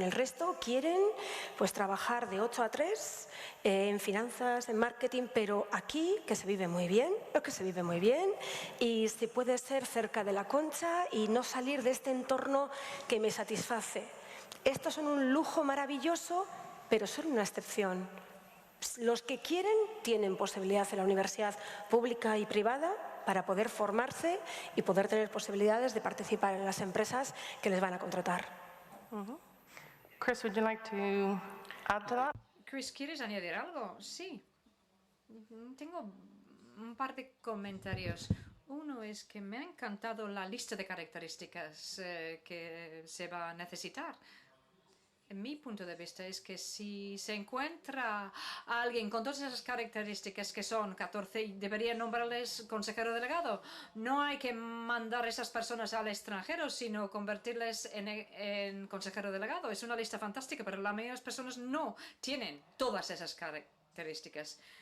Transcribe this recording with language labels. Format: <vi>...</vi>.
<es>El resto quieren pues trabajar de 8 a 3 en finanzas, en marketing, pero aquí que se vive muy bien, y se puede ser cerca de la Concha y no salir de este entorno que me satisface. Estos son un lujo maravilloso, pero son una excepción. Los que quieren tienen posibilidad en la universidad pública y privada para poder formarse y poder tener posibilidades de participar en las empresas que les van a contratar.</es> <en>Chris, would you like to add to that?</en> <es>Chris, ¿quieres añadir algo? Sí. Tengo un par de comentarios. Uno es que me ha encantado la lista de características que se va a necesitar. Mi punto de vista es que si se encuentra a alguien con todas esas características, que son 14, y debería nombrarles consejero delegado, no hay que mandar a esas personas al extranjero, sino convertirles en consejero delegado. Es una lista fantástica, pero la mayoría de las personas no tienen todas esas características.</es>